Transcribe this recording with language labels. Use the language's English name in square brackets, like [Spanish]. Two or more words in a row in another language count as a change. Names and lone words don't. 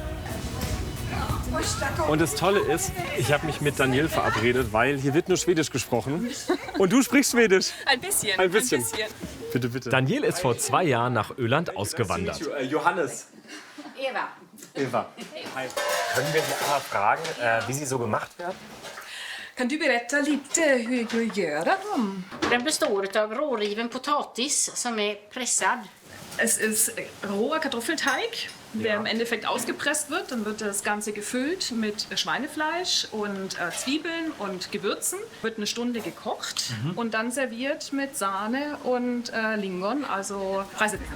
[German] Und das Tolle ist, ich habe mich mit Daniel verabredet, weil hier wird nur Schwedisch gesprochen. Und du sprichst Schwedisch. Ein bisschen. Ein bisschen. Bitte, bitte. Daniel ist vor 2 Jahren nach Öland ausgewandert. Johannes. Eva. Hi. Können wir Sie einmal fragen, wie sie so gemacht werden? [Swedish] Kan du berätta lite hur du gör dem? Den består av råriven potatis som är pressad. [German] Es ist roher Kartoffelteig, der im Endeffekt ausgepresst wird. Dann wird das Ganze gefüllt mit Schweinefleisch und Zwiebeln und Gewürzen. Wird eine Stunde gekocht und dann serviert mit Sahne und Lingon, also Preiselbeeren.